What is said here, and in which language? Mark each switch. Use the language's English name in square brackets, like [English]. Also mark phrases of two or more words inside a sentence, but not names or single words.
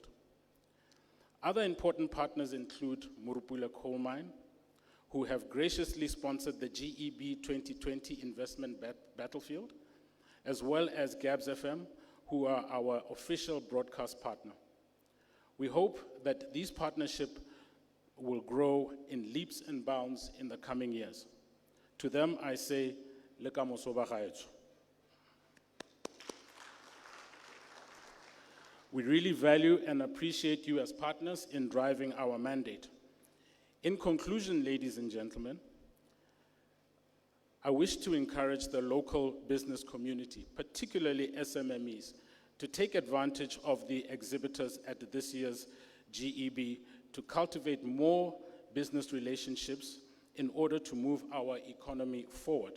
[English] Other important partners include Murupula Coal Mine, who have graciously sponsored the GEB 2020 investment battlefield, as well as Gabs FM, who are our official broadcast partner. We hope that these partnerships will grow in leaps and bounds in the coming years. To them, I say, [Tswana] le kamoso ba gaetsho. [English] We really value and appreciate you as partners in driving our mandate. In conclusion, ladies and gentlemen, I wish to encourage the local business community, particularly SMMEs, to take advantage of the exhibitors at this year's GEB to cultivate more business relationships in order to move our economy forward.